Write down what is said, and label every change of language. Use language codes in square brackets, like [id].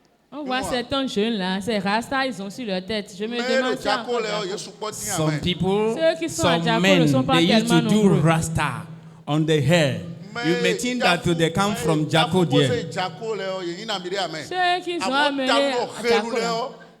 [fr] On voit certains jeunes là, ces rastas, ils sont sur leur tête. Je me demande ça. [en] Some people, some men, they used to do rasta on their hair. You may think that they come from Jaco there. [fr] Ceux qui sont amenés à Jaco.